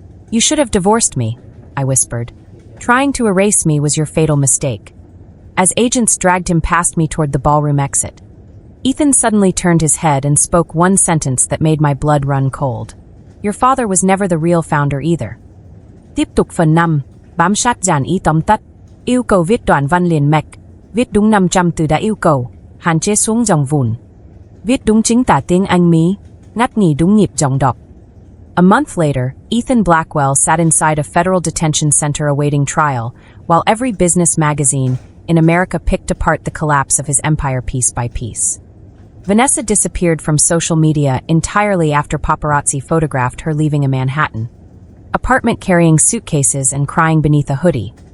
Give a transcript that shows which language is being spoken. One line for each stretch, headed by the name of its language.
English: "You should have divorced me," I whispered. "Trying to erase me was your fatal mistake." As agents dragged him past me toward the ballroom exit, Ethan suddenly turned his head and spoke one sentence that made my blood run cold. "Your father was never the real founder either."
Vietnamese: Tiếp tục phần 5, bám sát dàn ý tóm tắt, yêu cầu viết đoạn văn liền mạch, viết đúng 500 từ đã yêu cầu, hạn chế xuống dòng vùn. Viết đúng chính tả tiếng Anh Mỹ, ngắt nghỉ đúng nhịp dòng đọc.
English: A month later, Ethan Blackwell sat inside a federal detention center awaiting trial, while every business magazine in America picked apart the collapse of his empire piece by piece. Vanessa disappeared from social media entirely after paparazzi photographed her leaving a Manhattan apartment carrying suitcases and crying beneath a hoodie.